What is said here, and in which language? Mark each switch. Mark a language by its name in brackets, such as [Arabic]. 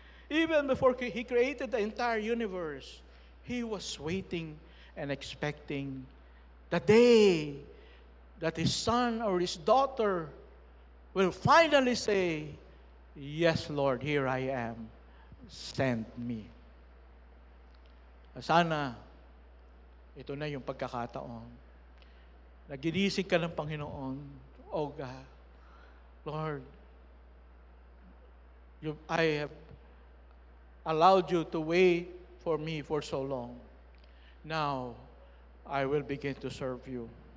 [English] Even before He created the entire universe, He was waiting and expecting the day that His son or His daughter will finally say, yes, Lord, here I am. Send me. [Filipino] Sana, ito na yung pagkakataon. Naginising ka ng Panginoon, [English] oh God, Lord, I have allowed you to wait for me for so long. Now, I will begin to serve you.